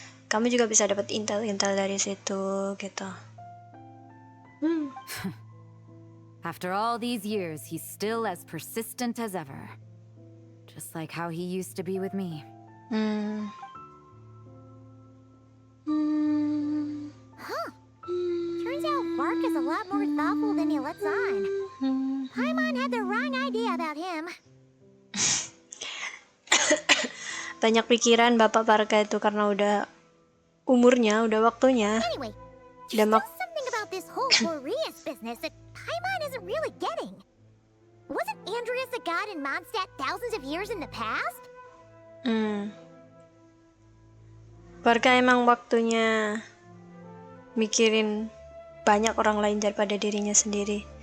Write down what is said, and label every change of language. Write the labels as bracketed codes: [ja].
[id] Kamu juga bisa dapat intel-intel dari situ gitu. [en] After all these years, he's still as persistent as ever. Just like how he used to be with me. Huh. Turns out Bark is a lot more thoughtful than he lets on. Paimon had the wrong idea about him. [id] Banyak pikiran Bapak Varka itu karena udah umurnya, udah waktunya. [en] Anyway, [id] Udah [en] something about this whole Boreas business that Paimon isn't really getting. Wasn't Andreas a god in Mondstadt thousands of years in the past? [id] Varka emang waktunya mikirin banyak orang lain daripada dirinya sendiri.